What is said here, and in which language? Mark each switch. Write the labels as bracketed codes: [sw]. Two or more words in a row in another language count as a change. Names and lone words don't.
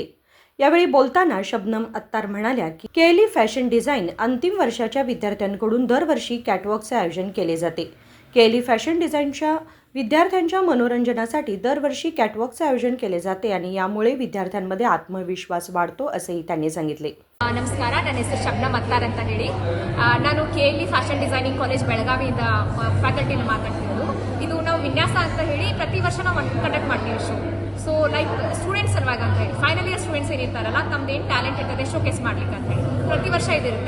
[mr] यावेळी बोलताना शबनम अत्तार म्हणाल्या की केएलई फॅशन डिझाईन अंतिम वर्षाच्या विद्यार्थ्यांकडून दरवर्षी कॅटवॉकचे आयोजन केले जाते. केएलई फॅशन डिझाईनच्या विद्यार्थ्यांच्या मनोरंजनासाठी दरवर्षी कॅटवॉकचे आयोजन केले जाते आणि यामुळे विद्यार्थ्यांमध्ये आत्मविश्वास वाढतो असेही त्यांनी सांगितले. [kn] ನಮಸ್ಕಾರ, ನನ್ನ ಹೆಸರು ಶಬ್ನಮ್ ಅತ್ತಾರ್ ಅಂತ ಹೇಳಿ. ನಾನು ಕೆಎಲ್ಇ ಫ್ಯಾಷನ್ ಡಿಸೈನಿಂಗ್ ಕಾಲೇಜ್ ಬೆಳಗಾವಿಯಿಂದ ಫ್ಯಾಕಲ್ಟಿನ ಮಾತಾಡ್ತಿರೋದು. ಇದು ನಾವು ವಿನ್ಯಾಸ ಅಂತ ಹೇಳಿ ಪ್ರತಿ ವರ್ಷ ನಾವು ಕಂಡಕ್ಟ್ ಮಾಡ್ತೀವಿ ಶೋ. [en] so like students [kn] ಸಲುವಾಗಿ ಅಂತ ಹೇಳಿ [en] final year students [kn] ಏನಿರ್ತಾರಲ್ಲ ತಮ್ಮದೇನು ಟ್ಯಾಲೆಂಟ್ ಇರ್ತದೆ ಶೋಕೇಸ್ ಮಾಡ್ಲಿಕ್ಕೆ ಅಂತ ಹೇಳಿ ಪ್ರತಿ ವರ್ಷ ಇದಿರುತ್ತೆ.